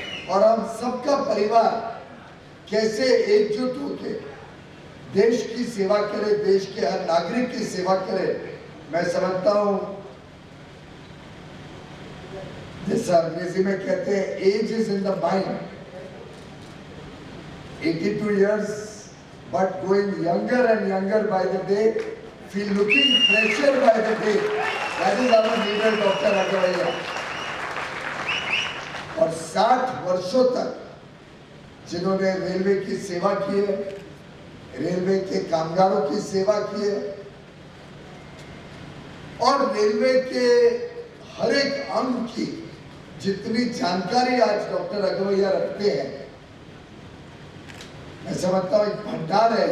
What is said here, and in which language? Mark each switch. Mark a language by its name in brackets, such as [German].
[Hindi] और हम सबका परिवार कैसे एकजुट होकर देश की सेवा करे, देश के हर नागरिक की सेवा करे। मैं समझता हूं, जैसा अंग्रेजी में कहते हैं, [English] Age is in the mind. 82 years but going younger and younger by the day, feel looking fresher by the day. That is our leader Dr. Raghavaiya। [Hindi] और 60 वर्षों तक जिन्होंने रेलवे की सेवा की है, रेलवे के कामगारों की सेवा की है और रेलवे के हर एक अंग की जितनी जानकारी आज डॉक्टर राघवैया रखते हैं, मैं समझता हूं एक भंडार है।